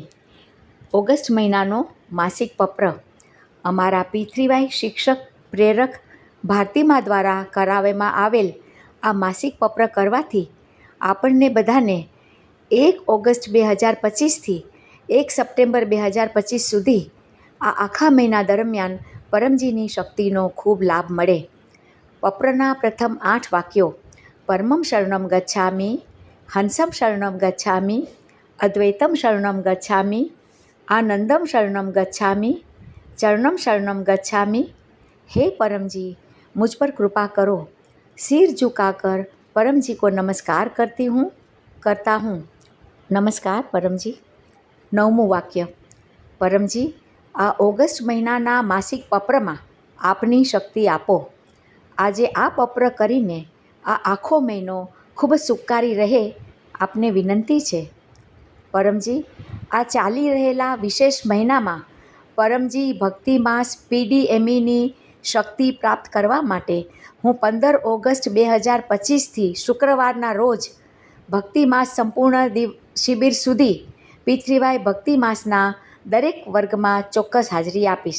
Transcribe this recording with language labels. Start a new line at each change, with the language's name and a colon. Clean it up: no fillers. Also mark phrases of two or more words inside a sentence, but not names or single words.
Gujarati: ઓગસ્ટ મહિનાનો માસિક પત્ર અમારા પૃથ્વીભાઈ શિક્ષક પ્રેરક ભારતીમા દ્વારા કરાવવામાં આવેલ આ માસિક પત્ર કરવાથી આપણને બધાને 1 ઓગસ્ટ 2025થી 1 સપ્ટેમ્બર 2025 સુધી આ આખા મહિના દરમિયાન પરમજીની શક્તિનો ખૂબ લાભ મળે. પત્રના પ્રથમ 8 વાક્યો:
Sanskrit: પરમમ શરણમ ગચ્છામી, હંસમ શરણમ ગચ્છામી, અદ્વૈતમ શરણમ ગચ્છામી, આનંદમ શરણમ ગચ્છામી, ચરણમ શરણમ गच्छामी.
Hindi: हे परम जी, मुझ पर कृपा करो. सिर झुकाकर परम जी को नमस्कार करता हूँ. नमस्कार परम जी.
Gujarati: 9મું વાક્ય: પરમજી, આ ઓગસ્ટ મહિનાના માસિક પત્રમાં આપની શક્તિ આપો. આજે આ પત્ર કરીને આ આખો મહિનો ખૂબ જ સુખકારી રહે આપને વિનંતી છે. પરમજી, આ ચાલી રહેલા વિશેષ મહિનામાં પરમજી ભક્તિ માસ પીડીએમઈની શક્તિ પ્રાપ્ત કરવા માટે હું 15 ઓગસ્ટ 2025થી શુક્રવારના રોજ ભક્તિ માસ સંપૂર્ણ શિબિર સુધી પૃથ્વીભાઈ ભક્તિ માસના દરેક વર્ગમાં ચોક્કસ હાજરી આપીશ.